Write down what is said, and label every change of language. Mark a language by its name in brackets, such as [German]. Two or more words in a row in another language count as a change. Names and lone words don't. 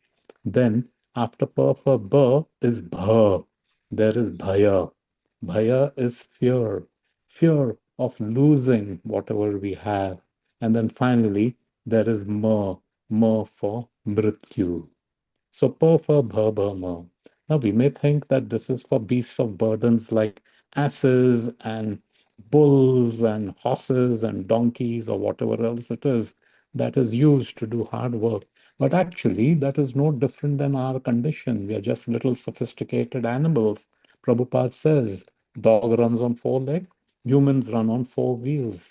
[English] Then after per for burr is bhar. There is bhaya. Bhaya is fear, fear of losing whatever we have. And then finally, there is ma for mrityu. So pa for bha bha ma. Now we may think that this is for beasts of burdens like asses and bulls and horses and donkeys or whatever else it is that is used to do hard work. But actually, that is no different than our condition. We are just little sophisticated animals. Prabhupada says, dog runs on four legs, humans run on four wheels.